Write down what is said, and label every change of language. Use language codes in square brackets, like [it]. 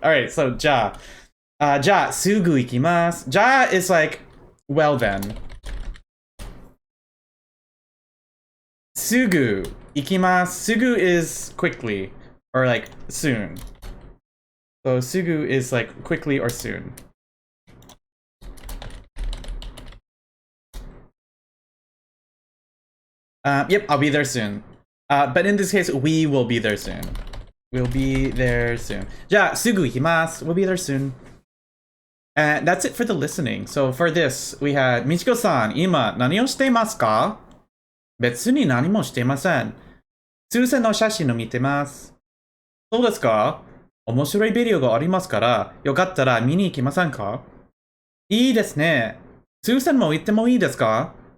[en] All right, so [ja] じゃあすぐ行きます。 [en] じゃあ is like well then. [ja] すぐ行きます。 [en] すぐ is quickly or like soon. So すぐ is like quickly or soon. Yep, I'll be there soon. But in this case, we will be there soon. We'll be there soon. [ja] じゃあ、すぐ行きます。 [en] We'll be there soon. And that's it for the listening. So for this, we had Michiko-san, [ja] 今何をしていますか？別に何もしていません。数千の写真を見てます。そうですか？面白いビデオがありますから、よかったら見に行きませんか？いいですね。数千も行ってもいいですか？